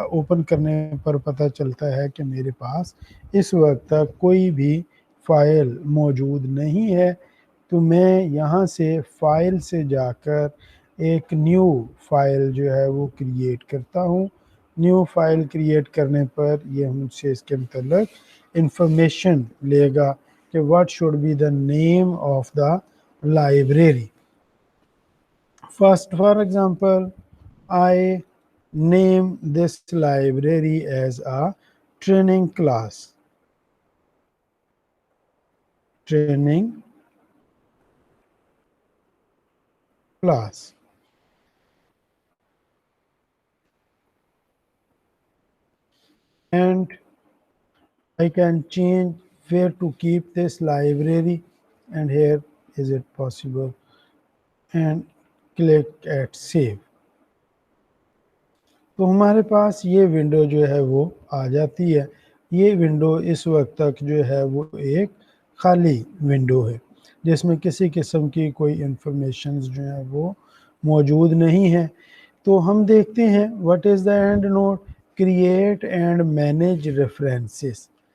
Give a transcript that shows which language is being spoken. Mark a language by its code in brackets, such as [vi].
[hi] Open करने पर पता चलता है कि मेरे पास इस वक्त तक कोई भी फाइल मौजूद नहीं है, तो मैं यहाँ से फाइल से जाकर एक न्यू फाइल जो है वो क्रिएट करता हूँ. न्यू फाइल क्रिएट करने पर ये मुझसे इसके मतलब इंफॉर्मेशन लेगा कि [en] What should be the name of the library. First for example, I name this library as a training class. Training class. And I can change where to keep this library, and here is it possible, and click at save. [hi] तो हमारे पास ये window जो है वो आ जाती है. ये window इस वक्त तक जो है वो एक खाली विंडो है जिसमें किसी किस्म की कोई इंफॉर्मेशंस जो है वो मौजूद नहीं है. तो हम देखते हैं [en] What is the EndNote. Create and manage references.